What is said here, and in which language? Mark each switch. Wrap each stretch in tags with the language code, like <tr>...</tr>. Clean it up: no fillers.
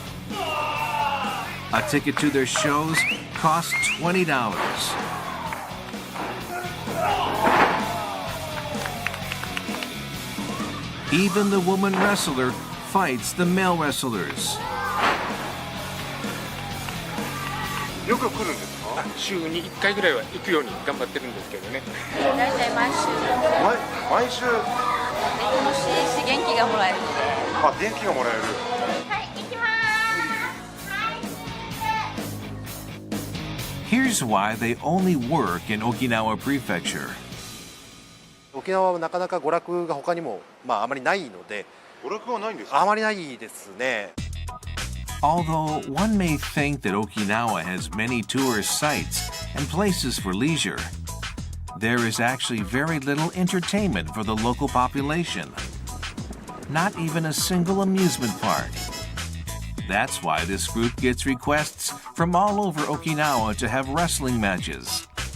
<en>A ticket to their shows costs $20. Even the woman wrestler fights the male wrestlers.</en> <ja>よく来るんですか？週に1回ぐらいは行くように頑張ってるんですけどね。大体毎週。毎週。楽しいし元気がもらえるので。あ、元気がもらえる。はい、行きまーす。</ja> <en>Here's why they only work in Okinawa Prefecture.</en> <ja>沖縄はなかなか娯楽が他にもあまりないので。娯楽はないんですか？あまりないですね。</ja> <en>Although one may think that Okinawa has many tourist sites and places for leisure, there is actually very little entertainment for the local population. Not even a single amusement park. That's why this group gets requests from all over Okinawa to have wrestling matches.</en>